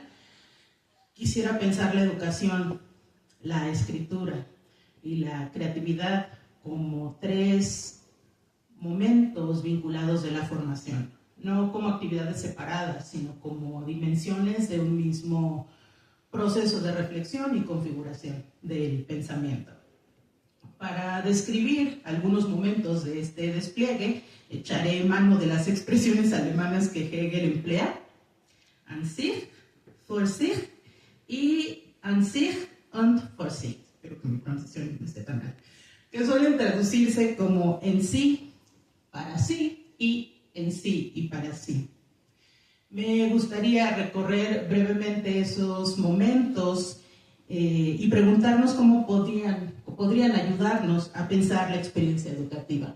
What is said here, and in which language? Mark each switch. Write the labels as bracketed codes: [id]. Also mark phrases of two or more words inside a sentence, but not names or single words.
[es] Quisiera pensar la educación, la escritura y la creatividad como tres momentos vinculados de la formación, no como actividades separadas, sino como dimensiones de un mismo proceso de reflexión y configuración del pensamiento. Para describir algunos momentos de este despliegue, echaré mano de las expresiones alemanas que Hegel emplea, [de] an sich, für sich y an sich und für sich. [es] Espero que mi pronunciación no esté tan mal. Que suelen traducirse como en sí, para sí y en sí y para sí. Me gustaría recorrer brevemente esos momentos y preguntarnos cómo podrían ayudarnos a pensar la experiencia educativa.